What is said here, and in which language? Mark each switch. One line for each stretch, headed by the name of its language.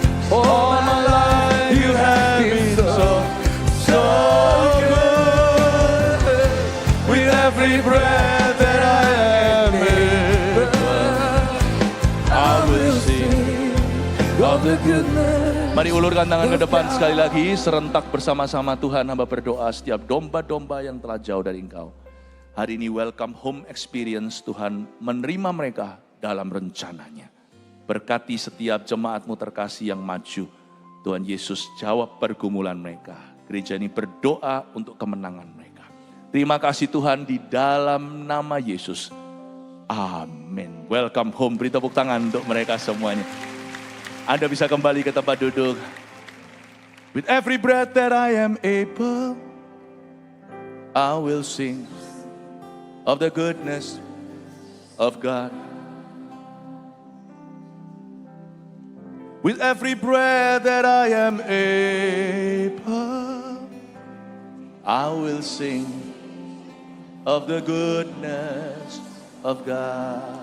English: All my life, you have been so good. With every breath that I am able, I will sing of the goodness.
Indonesian: Mari ulurkan tangan ke depan sekali lagi, serentak bersama-sama Tuhan. Hamba berdoa setiap domba-domba yang telah jauh dari Engkau. Hari ini
English: welcome home experience,
Indonesian: Tuhan menerima mereka dalam rencananya. Berkati setiap jemaat-Mu terkasih yang maju. Tuhan Yesus jawab pergumulan mereka. Gereja ini berdoa untuk kemenangan mereka. Terima kasih Tuhan di dalam nama Yesus. Amin.
English: Welcome home,
Indonesian: beri tepuk tangan untuk mereka semuanya. Anda bisa kembali ke tempat duduk.
English: With every breath that I am able, I will sing of the goodness of God. With every breath that I am able, I will sing of the goodness of God.